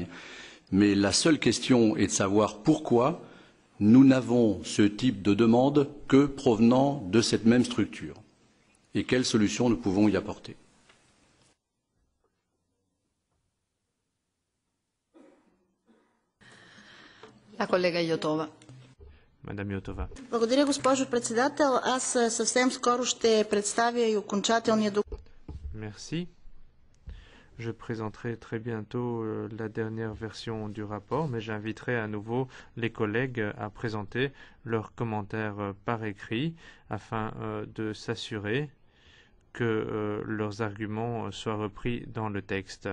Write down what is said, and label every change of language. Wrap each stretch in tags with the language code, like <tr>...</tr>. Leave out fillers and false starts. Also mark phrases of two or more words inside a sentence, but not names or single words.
<fr>Mais la seule question est de savoir pourquoi nous n'avons ce type de demande que provenant de cette même structure et quelles solutions nous pouvons y apporter. La</fr> <bg>колега Йотова.</bg> <fr>Madame Yotova.</fr> <bg>Благодаря, госпожо председател. Аз съвсем скоро ще представя и окончателния доклад.</bg> <fr>Merci. Je présenterai très bientôt la dernière version du rapport, mais j'inviterai à nouveau les collègues à présenter leurs commentaires par écrit afin de s'assurer que leurs arguments soient repris dans le texte.</fr>